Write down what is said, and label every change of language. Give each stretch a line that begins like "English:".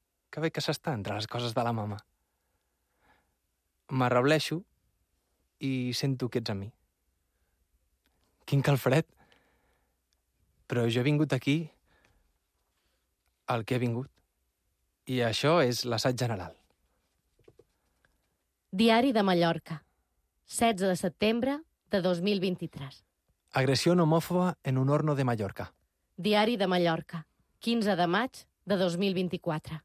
Catalan: Que bé que s'està entre les coses de la mama. M'arrableixo i sento que ets amb mi. Quin calfred. Però jo he vingut aquí el que he vingut. I això és l'assaig general. Diari de Mallorca, 16 de setembre de 2023.
Spanish: Agressión homófoba en un horno de Mallorca.
Catalan: Diari de Mallorca, 15 de maig de 2024.